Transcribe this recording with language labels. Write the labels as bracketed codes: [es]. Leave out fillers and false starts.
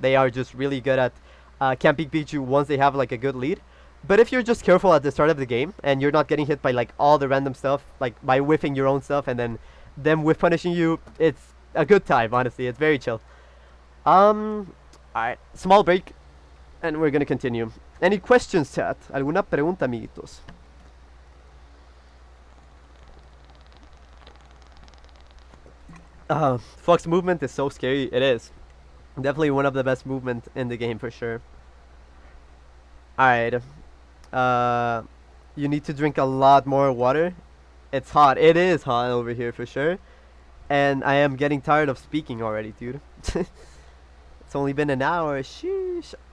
[en] They are just really good at camping Pikachu once they have like a good lead. But if you're just careful at the start of the game and you're not getting hit by like all the random stuff, like by whiffing your own stuff and then them whiff punishing you, it's a good time, honestly. It's very chill. Alright, small break and we're gonna continue. Any questions, chat? [es] ¿Alguna pregunta, amiguitos? [en] Fox movement is so scary. It is. Definitely one of the best movement in the game for sure. Alright. You need to drink a lot more water. It's hot. It is hot over here for sure. And I am getting tired of speaking already, dude. It's only been an hour. Sheesh.